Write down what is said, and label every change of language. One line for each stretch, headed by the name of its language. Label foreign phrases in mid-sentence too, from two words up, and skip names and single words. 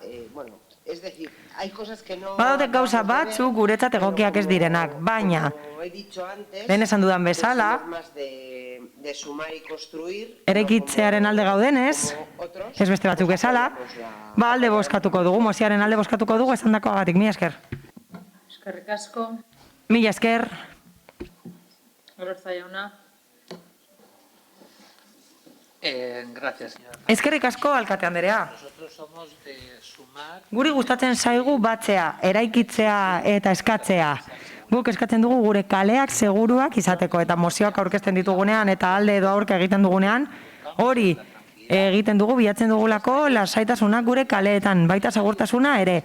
Basque: Badaude gauza batzuk guretzat egokiak ez direnak, baina, lehen esan dudan bezala, eraikitzearen alde gaudenez, ez beste batzuk bezala, alde bozkatuko dugu, mozioaren alde bozkatuko dugu, esan dakoagatik, mila esker. Eskerrik asko. Mila esker. Gororza jauna.
Spanish: Gracias, señora.
Basque: Eskerrik asko, alkate Anderea.
Spanish: Nosotros somos de sumar...
Basque: Guri gustatzen zaigu batzea, eraikitzea eta eskatzea. Guk eskatzen dugu gure kaleak seguruak izateko, eta mozioak aurkezten ditugunean eta alde edo aurka egiten dugunean, hori egiten dugu, bilatzen dugulako lasaitasunak gure kaleetan, baita segurtasuna ere.